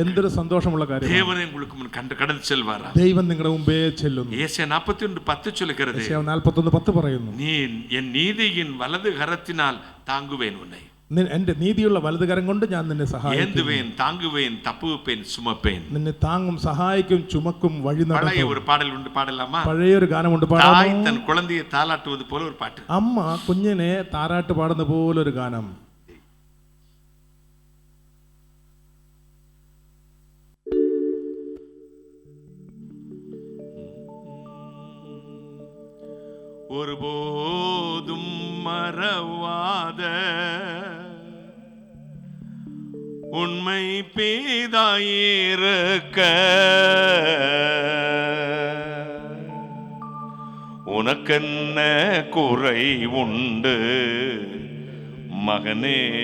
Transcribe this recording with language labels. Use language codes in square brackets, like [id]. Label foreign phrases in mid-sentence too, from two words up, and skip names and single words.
[ml] എന്തൊരു സന്തോഷമുള്ള കാര്യം. [ta] தேவனே உங்களுக்கு முன் கடந்து செல்வாரா? [ml] ദൈവം നിങ്ങളുടെ മുമ്പേ ചെല്ലുന്നു. [ta] ஏசாயா 41:10 சொல்லுகிறது, [ml] യെശയ്യാവ് 41:10 പറയുന്നു, [ta] நீ என் நீதியின் வலது கரத்தினால் தாங்குவேன் உன்னை. [ml] എന്റെ നീതിയുള്ള വലതുകരം കൊണ്ട് ഞാൻ നിന്നെ സഹായിക്കും. [ta] ஏந்துவேன், தாங்குவேன், தப்புவிப்பேன், சுமப்பேன். [ml] നിന്നെ താങ്ങും സഹായിക്കും ചുമക്കും വഴി [ta] பழைய [ml] നടത്തും. [ta] ஒரு பாடல் உண்டு, பாடலாமா? [ml] പഴയൊരു ഗാനമുണ്ട്, [ta] தாய் [ml] പാടാമോ? [ta] தன் குழந்தையை தாலாட்டுவது போல ஒரு பாட்டு. [ml] അമ്മ കുഞ്ഞിനെ താരാട്ട് പാടുന്ന പോലൊരു ഗാനം. [ta] ஒருபோதும் மறவாத உண்மை பேதாயிருக்க உனக்கென்ன குறை உண்டு மகனே?